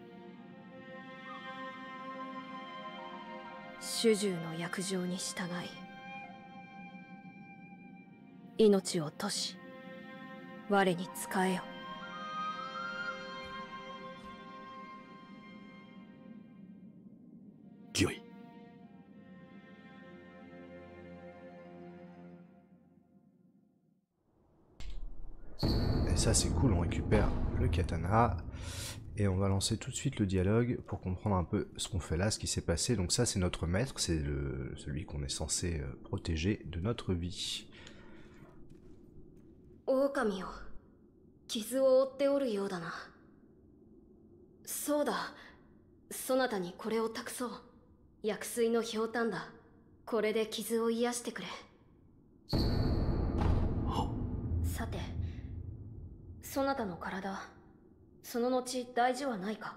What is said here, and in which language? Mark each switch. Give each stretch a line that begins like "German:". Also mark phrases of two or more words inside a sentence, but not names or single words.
Japanese: 主従の約定に従い、命を賭し、我に仕えよ。御意。
French: Et ça c'est cool, on récupère le katana et on va lancer tout de suite le dialogue pour comprendre un peu ce qu'on fait là, ce qui s'est passé. Donc ça c'est notre maître, c'est celui qu'on est censé protéger de notre vie.
Japanese: 狼よ、傷を負っておるようだな。そうだ、そなたにこれを託そう。薬水のひょうたんだ。これで傷を癒してくれ。さて、そなたの体、その後大事はないか。